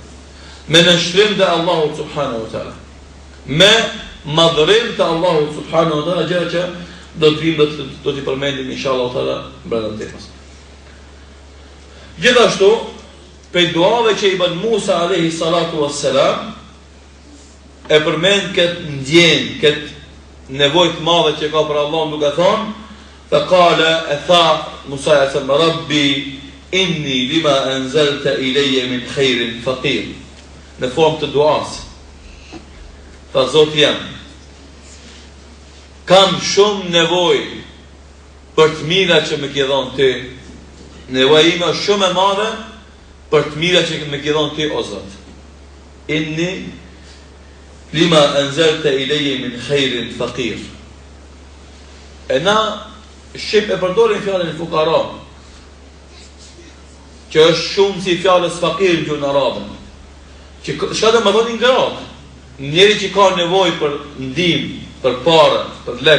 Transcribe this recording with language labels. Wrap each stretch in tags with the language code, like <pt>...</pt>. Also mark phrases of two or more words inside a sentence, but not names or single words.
<sq>Me nënshtrim dhe Allahu</sq> <ar>سبحانه وتعالى.</ar> <sq>Me madhërim të Allahu</sq> <ar>سبحانه وتعالى,</ar> <sq>gjëra që do të vim do t'i përmendim</sq> <ar>إن شاء الله تعالى</ar> <sq>brenda temës. Gjithashtu, për duave që i bën Musa</sq> <ar>عليه الصلاة والسلام,</ar> <sq>e përmend këtë ndjenjë, këtë nevojë të madhe që ka për Allahun, duke thonë,</sq> <ar>فقال هذا موسى عليه السلام رب إني لما أنزلت إلي من خير فقير.</ar> <sq>Në formë të duas. Tha Zoti jam, kam shumë nevojë për të mira që më ke dhënë ti. Nevoja ime është shumë e madhe për të mira që më ke dhënë ti o Zot.</sq> <ar>إني لما أنزلت إلي من خير فقير.</ar> <sq>E na shqip e përdorin fjalën fukara, që është shumë si fjalës faqir në gjuhën arabe. Që çka do të thonë ngrat? Njeri që ka nevojë për ndihmë, për parë, për lek.</sq>